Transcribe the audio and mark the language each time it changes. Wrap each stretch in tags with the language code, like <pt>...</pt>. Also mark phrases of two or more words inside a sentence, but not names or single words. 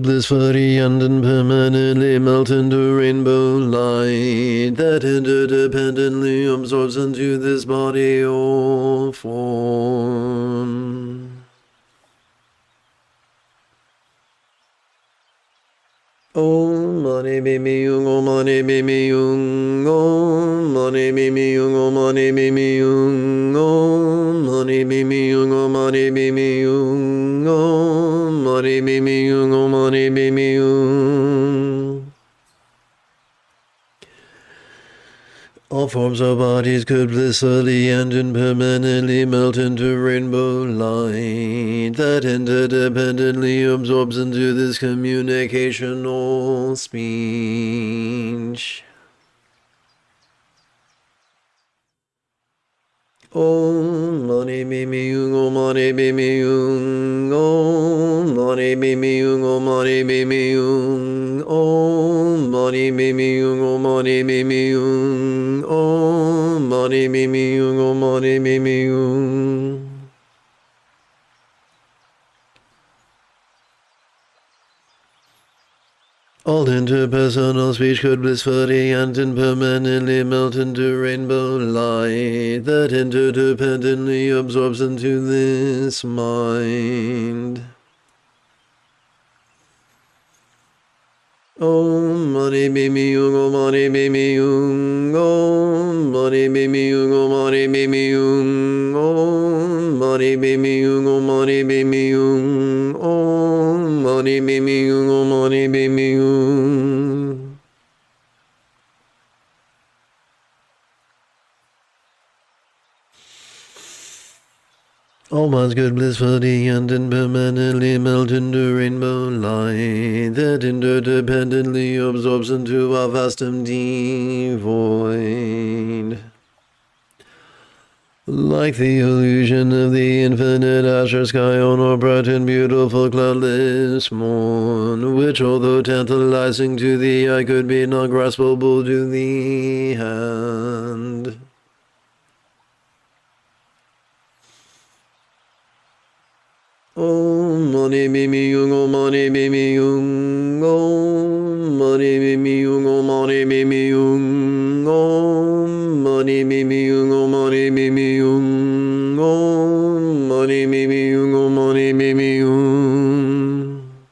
<en>blissfully and impermanently melt into rainbow light that interdependently absorbs into this body or form.</en> <sa>Om mani bimi yung, om mani bimi yung, om mani bimi yung, om mani bimi yung, om mani bimi yung, om mani bimi yung, om mani bimi yung, om mani bimi yung.</sa> <en>All forms of bodies could blissfully and impermanently melt into rainbow light that interdependently absorbs into this communicational speech.</en> <sa>Om mani bimi yung, om mani bimi yung, om mani bimi yung, om mani bimi yung, om Om Mani Mimi Yung, Om Mani Mimi Yung, Om Mani Mimi Yung, Om Mani Mimi Yung.</sa> <en>All interpersonal speech could blissfully and impermanently melt into rainbow light that interdependently absorbs into this mind.</en> <sa>Om Mani Mimi Yung, Om Mani Mimi Yung, Om Mani Mimi Yung, Om Mani Mimi Yung, Om Mani Mimi Yung, Om Mani Mimi Yung, Om Mani Mimi Yung, Om Mani Mimi Yung.</sa> <en>All minds could blissfully and impermanently melt into rainbow light that interdependently absorbs into our vast empty void. Like the illusion of the infinite azure sky on a bright and beautiful cloudless morn, which, although tantalizing to the eye, could be not graspable to the hand.</en> <sa>Om Mani Mimi Yung, Om Mani Mimi Yung, Om Mani Mimi Yung, Om Mani Mimi Yung, Om Mani Mimi Yung, Om Mani Mimi Yung, Om Mani Mimi Yung, Om Mani Mimi Yung.</sa>